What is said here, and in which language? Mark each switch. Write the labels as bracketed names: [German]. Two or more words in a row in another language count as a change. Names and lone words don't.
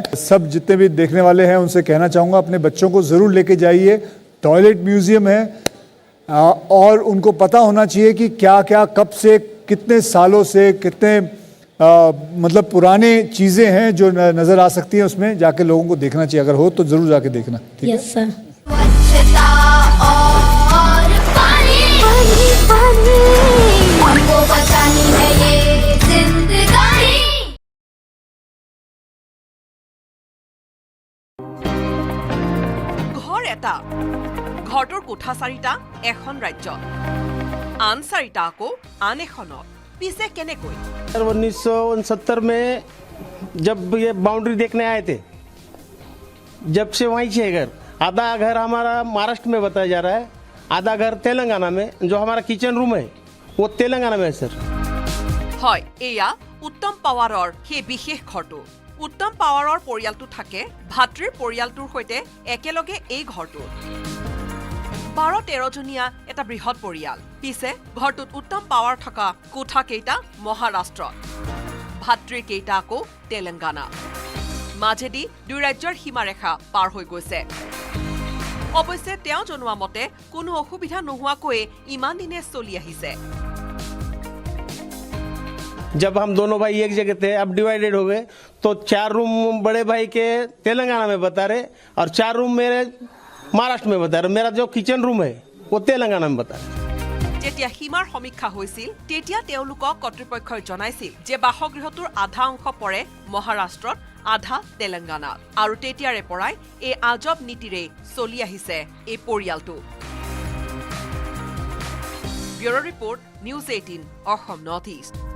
[Hindi] सब जितने भी देखने वाले हैं उनसे कहना चाहूँगा, अपने बच्चों को ज़रूर लेके जाइए। [English] toilet museum [Hindi] है और उनको पता होना चाहिए कि क्या क्या, कब से, कितने सालों से, कितने मतलब पुराने चीज़ें हैं जो नज़र आ सकती हैं। उसमें जाके लोगों को देखना चाहिए, अगर हो तो ज़रूर जाके देखना। ठीक है? [English] Yes sir. [Assamese] ঘৰ এটা, ঘৰটোৰ কোঠা 4টা এখন ৰাজ্যত, আন 4টা আকৌ আন এখনত। পিছে কেনেকৈ? [Hindi] 1969 में जब ये बाउंड्री देखने आए थे, जब से वहीं से घर, आधा घर हमारा महाराष्ट्र में बताया जा रहा है, आधा घर तेलंगाना में। जो हमारा [English] kitchen room [Hindi] है वो तेलंगाना में है सर। [Assamese] হয়, এয়া উত্তম পাৱাৰৰ সেই বিশেষ ঘৰটো। উত্তম পাৱাৰৰ পৰিয়ালটো থাকে ভাতৃৰ পৰিয়ালটোৰ সৈতে একেলগে এই ঘৰটোত। 12-13 জনীয়া এটা বৃহৎ পৰিয়াল। পিছে ঘৰটোত উত্তম পাৱাৰ থকা কোঠা কেইটা মহাৰাষ্ট্ৰত, ভাতৃৰ কেইটা আকৌ তেলেংগানা। মাজেদি 2 ৰাজ্যৰ সীমাৰেখা পাৰ হৈ গৈছে। অৱশ্যে তেওঁ জনোৱা মতে কোনো অসুবিধা নোহোৱাকৈ ইমান দিনে চলি আহিছে। [Hindi] जब हम दोनों भाई एक जगह थे, अब डिवाइडेड हो गए, तो 4 रूम बड़े भाई के तेलंगाना में बता रहे और 4 रूम मेरे महाराष्ट्र में बता रहे। मेरा जो [English] kitchen room [Hindi] है वो तेलंगाना में बता रहे। [Assamese] যেতিয়া সীমাৰ সমীক্ষা হৈছিল তেতিয়া তেওঁলোকক কৰ্তৃপক্ষই জনাইছিল যে বাসগৃহটোৰ আধা অংশ পৰে মহাৰাষ্ট্ৰত, আধা তেলেংগানাত। আৰু তেতিয়াৰে পৰাই এই আজব নীতিৰে চলি আহিছে এই পৰিয়ালটো। [English] Bureau report, [Assamese] নিউজ 18 অসম নৰ্থ ইষ্ট।